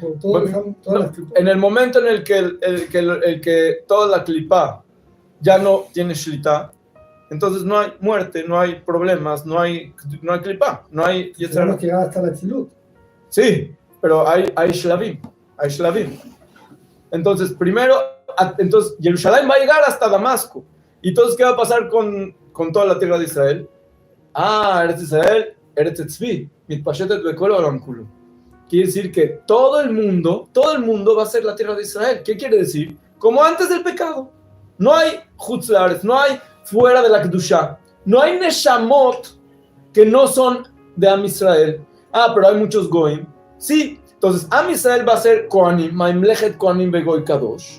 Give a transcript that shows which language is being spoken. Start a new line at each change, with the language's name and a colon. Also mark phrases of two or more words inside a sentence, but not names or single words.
Spanish: En el momento en el que toda la clipa ya no tiene shlita, entonces no hay muerte, no hay problemas, no hay clipa, no hay. Tenemos que llegar hasta la Tzilut. Sí, pero hay shlavim. Entonces, primero, Jerusalén va a llegar hasta Damasco. ¿Y entonces qué va a pasar con toda la tierra de Israel?
Hebrew: ארץ ישראל, ארץ צבי, מתפשטת בכל עולם כולו.
Spanish: Quiere decir que todo el mundo va a ser la tierra de Israel. ¿Qué quiere decir? Como antes del pecado. No hay
Hebrew: חוץ לארץ,
Spanish: no hay fuera de la Kedushá. No hay Neshamot que no son de
Hebrew: עם ישראל.
Spanish: Pero hay muchos Goim. Sí, entonces
Hebrew: עם ישראל
Spanish: va a ser Kohanim,
Hebrew: ממלכת כהנים בגוי קדוש.